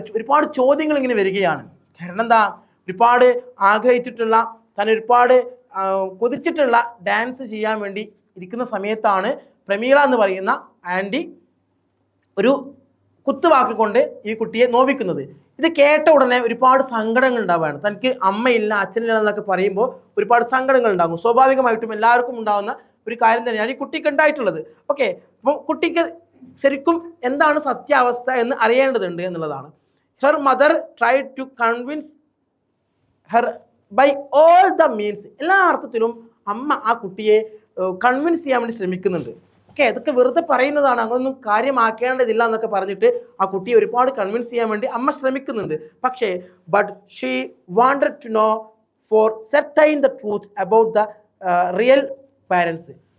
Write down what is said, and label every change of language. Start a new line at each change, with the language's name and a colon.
Malayalam: ഒരുപാട് ചോദ്യങ്ങൾ ഇങ്ങനെ വരികയാണ്. കാരണം എന്താ? ഒരുപാട് ആഗ്രഹിച്ചിട്ടുള്ള, താൻ ഒരുപാട് കൊതിച്ചിട്ടുള്ള ഡാൻസ് ചെയ്യാൻ വേണ്ടി ഇരിക്കുന്ന സമയത്താണ് പ്രമീള എന്ന് പറയുന്ന ആൻറ്റി ഒരു കുത്തുവാക്ക് കൊണ്ട് ഈ കുട്ടിയെ നോവിക്കുന്നത്. ഇത് കേട്ട ഉടനെ ഒരുപാട് സങ്കടങ്ങൾ ഉണ്ടാവുകയാണ്. തനിക്ക് അമ്മയില്ല അച്ഛനില്ല എന്നൊക്കെ പറയുമ്പോൾ ഒരുപാട് സങ്കടങ്ങൾ ഉണ്ടാകും. സ്വാഭാവികമായിട്ടും എല്ലാവർക്കും ഉണ്ടാകുന്ന ഒരു കാര്യം തന്നെയാണ് ഈ കുട്ടിക്ക് ഉണ്ടായിട്ടുള്ളത്. അപ്പം കുട്ടിക്ക് ശരിക്കും എന്താണ് സത്യാവസ്ഥ എന്ന് അറിയേണ്ടതുണ്ട് എന്നുള്ളതാണ്.
English: her mother tried to convince her by all the means.
Malayalam: എല്ലാ അർത്ഥത്തിലും അമ്മ ആ കുട്ടിയെ കൺവിൻസ് ചെയ്യാൻ വേണ്ടി ശ്രമിക്കുന്നുണ്ട്. ഓക്കെ, ഇതൊക്കെ വെറുതെ പറയുന്നതാണ്, അങ്ങനൊന്നും കാര്യമാക്കേണ്ടതില്ല എന്നൊക്കെ പറഞ്ഞിട്ട് ആ കുട്ടിയെ ഒരുപാട് കൺവിൻസ് ചെയ്യാൻ വേണ്ടി അമ്മ ശ്രമിക്കുന്നുണ്ട്.
English: പക്ഷേ but she wanted to know for certain the truth about the real parents.